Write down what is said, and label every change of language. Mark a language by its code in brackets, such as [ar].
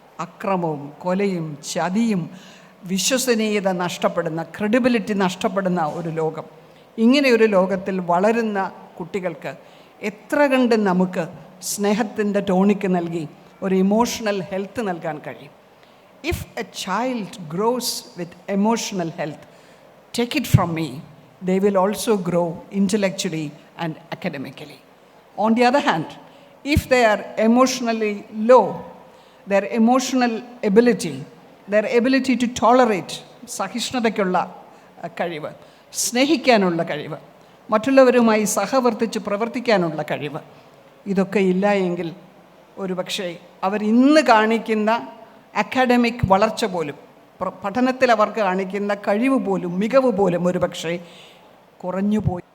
[ml] അക്രമവും കൊലയും ചതിയും വിശ്വസനീയത നഷ്ടപ്പെടുന്ന, ക്രെഡിബിലിറ്റി നഷ്ടപ്പെടുന്ന ഒരു ലോകം. ഇങ്ങനെയൊരു ലോകത്തിൽ വളരുന്ന കുട്ടികൾക്ക് എത്ര കണ്ട് നമുക്ക് സ്നേഹത്തിൻ്റെ ടോണിക്ക് നൽകി ഒരു ഇമോഷണൽ ഹെൽത്ത് നൽകാൻ കഴിയും. [en] If a child grows with emotional health, take it from me, they will also grow intellectually and academically. On the other hand, if they are emotionally low, their emotional ability, their ability to tolerate, [ml] സഹിഷ്ണുതയ്ക്കുള്ള കഴിവ്, സ്നേഹിക്കാനുള്ള കഴിവ്, മറ്റുള്ളവരുമായി സഹവർത്തിച്ച് പ്രവർത്തിക്കാനുള്ള കഴിവ്, ഇതൊക്കെ ഇല്ല എങ്കിൽ ഒരുപക്ഷെ അവർ ഇന്ന് കാണിക്കുന്ന അക്കാഡമിക് വളർച്ച പോലും, പഠനത്തിൽ അവർക്ക് കാണിക്കുന്ന കഴിവ് പോലും, മികവ് പോലും ഒരുപക്ഷെ കുറഞ്ഞുപോയി.